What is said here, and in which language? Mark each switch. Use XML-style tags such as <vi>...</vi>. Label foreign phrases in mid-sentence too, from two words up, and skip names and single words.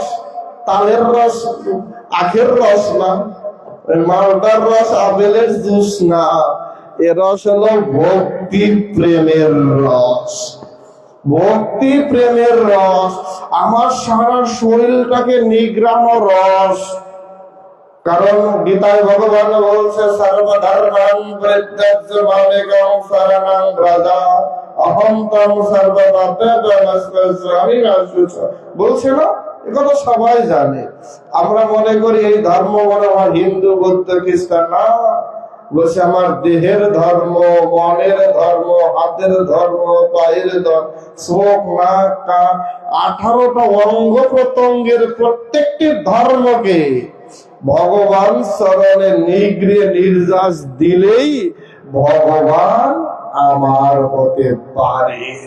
<bn>তালের রস, আখের রস না, মালটার রস, আপেলের জুস না। এ রস হলো ভক্তি প্রেমের রস। ভক্তি প্রেমের রস আমার সারা শরীরটাকে নিগ্রানো রস। কারণ গীতায় ভগবান বলছে,</bn> <sa>সর্বধর্মাং পরিত্যাজ্য মামেকং শরণং ব্রজ অহং ত্বং সর্বপাপেভ্যো মোক্ষয়িষ্যামি মা শুচঃ।</sa> <bn>বলছে না? এগুলো সবাই জানে। আমরা মনে করি এই ধর্ম মনে হয় হিন্দু, বৌদ্ধ, খ্রিস্টান। না, বলছে আমার দেহের ধর্ম, মনের ধর্ম, হাতের ধর্ম, পায়ের ধর্ম, চোখ, নাক, কান, 18টা অঙ্গ প্রত্যঙ্গের প্রত্যেকটি ধর্মকে ভগবান চরণে নিগড়ে নির্যাস দিলেই ভগবান আমার হতে পারে।</bn>